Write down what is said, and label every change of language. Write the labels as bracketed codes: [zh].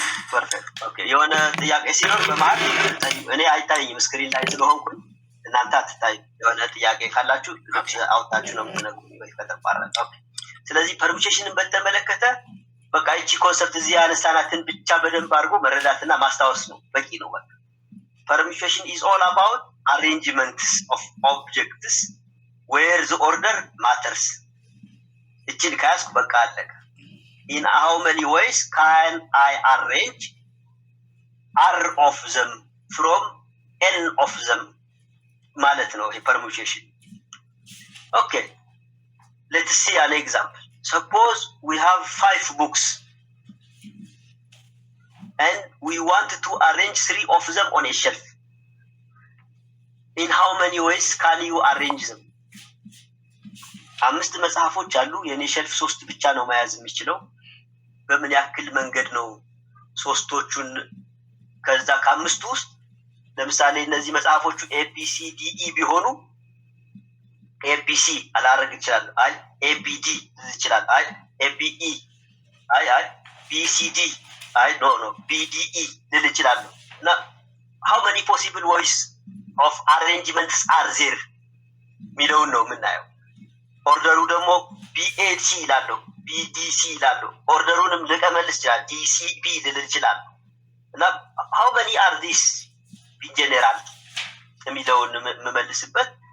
[am] ፐርፌክት ኦኬ። የሆነ ጥያቄ ሲኖር በመሀል እኔ አይታየኝም ስክሪን ላይ ስለሆንኩኝ እናንተ አትታይ። የሆነ ጥያቄ ካላችሁ ልክ አውጣችሁ ነው የምትነግሩኝ ወይ ከተቋረጠ። ኦኬ። ስለዚህ ፐርሙቴሽንን በተመለከተ በቃ እቺ ኮንሰፕት እዚህ ያነሳናትን ብቻ በደንብ አድርጎ መረዳትና ማስታወስ ነው በቂ ነው። በቃ [en] permutation is all about arrangements of objects where the order matters. [am] እቺን ካስኩ በቃ አለቀ። [en] In how many ways can I arrange R of them from N of them [am] ማለት ነው ይሄ [en] permutation. Okay, let's see an example. Suppose we have 5 books and we want to arrange 3 of them on a shelf. In how many ways can you arrange them? [am] 5 መጽሐፎች አሉ። የኔ ሼልፍ 3 ብቻ ነው መያዝ የሚችለው። በምን ያክል መንገድ ነው ሶስቶቹን ከዛ ከአምስቱ ውስጥ ለምሳሌ እነዚህ መጽሐፎቹ ABCDE ቢሆኑ ABC አላረግ ይችላል። አይ ABD ይችላል። አይ ABE አይ BCD አይ ኖ BDE ልል ይችላል። እና [en] how many possible ways of arrangements are there [am] ሚለውን ነው የምናየው። ኦርደሩ ደግሞ BAC ይላል BDC ይላል። ኦርደሩንም ልቀመልስ ይችላል DCB ልል ይችላል። እና [en] how many are these in general [am] የሚለውን የምመልስበት